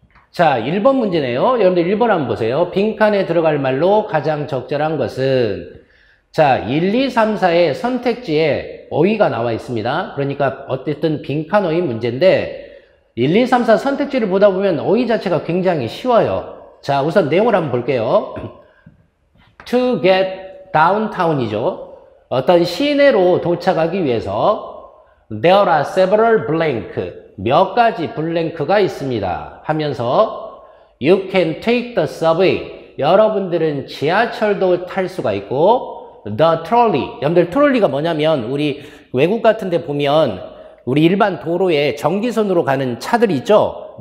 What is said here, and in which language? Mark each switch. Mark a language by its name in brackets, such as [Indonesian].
[Korean] 자, 1번 문제네요. 여러분들 1번 한번 보세요. 빈칸에 들어갈 말로 가장 적절한 것은, 자, 1, 2, 3, 4의 선택지에 어휘가 나와 있습니다. 그러니까 어쨌든 빈칸 어휘 문제인데 1, 2, 3, 4 선택지를 보다 보면 어휘 자체가 굉장히 쉬워요. 자, 우선 내용을 한번 볼게요. [English] To get downtown이죠. [Korean] 어떤 시내로 도착하기 위해서 [English] There are several blank, [Korean] 몇 가지 블랭크가 있습니다 하면서 [English] You can take the subway, [Korean] 여러분들은 지하철도 탈 수가 있고 [English] The trolley, [Korean] 여러분들 트롤리가 뭐냐면 우리 외국 같은 데 보면 우리 일반 도로에 전기선으로 가는 차들이 있죠.